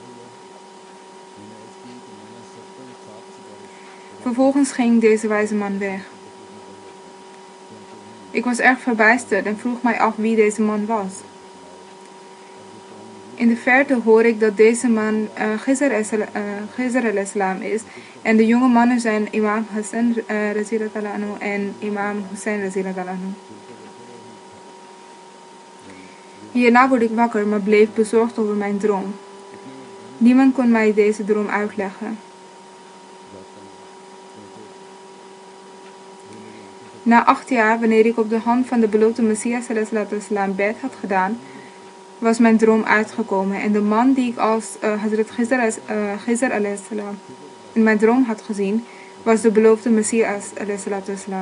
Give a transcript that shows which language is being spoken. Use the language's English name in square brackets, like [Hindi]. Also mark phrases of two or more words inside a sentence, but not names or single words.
[Dutch] Vervolgens ging deze wijze man weg. Ik was erg verbijsterd en vroeg mij af wie deze man was. In de verte hoor ik dat deze man Khizr al-Islam is en de jonge mannen zijn Imam Hassan [Arabic] رضي الله عنه [Dutch] en Imam Hussein [Arabic] رضي الله عنه. [Dutch] Hierna word ik wakker, maar bleef bezorgd over mijn droom. Niemand kon mij deze droom uitleggen. Na 8 jaar, wanneer ik op de hand van de beloofde Messias ﷺ bed had gedaan, was mijn droom uitgekomen en de man die ik als Hazrat Khizr ﷺ in mijn droom had gezien, was de beloofde Messias ﷺ.